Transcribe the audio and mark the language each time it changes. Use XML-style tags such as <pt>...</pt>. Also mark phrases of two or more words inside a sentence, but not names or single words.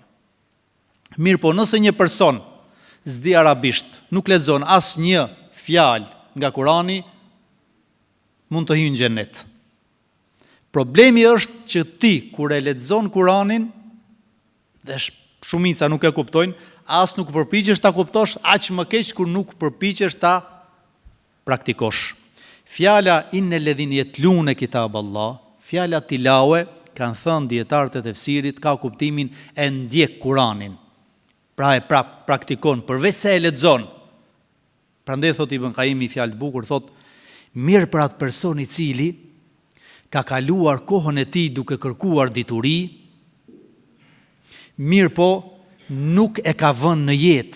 <sq>Mirë po, nëse një person s'di arabisht, nuk lexon asnjë fjalë nga Kur'ani, mund të hyjë në xhenet. Problemi është që ti, kur e lexon Kur'anin, dhe shumica nuk e kuptojnë, as nuk përpiqesh ta kuptosh, aq më keq kur nuk përpiqesh ta praktikosh. Fjala</sq> <ar>إن الذين يتلون كتاب الله,</ar> <sq>fjala tilawe, kanë thënë dietarët e tefsirit, ka kuptimin e ndjek Kur'anin. Pra e praktikon, përveç se e lexon. Prandaj thot Ibn Qayyim një fjalë të bukur, thot: "Mirë për atë person i cili ka kaluar kohën e tij duke kërkuar dituri, mirë po nuk e ka vënë në jetë.</sq>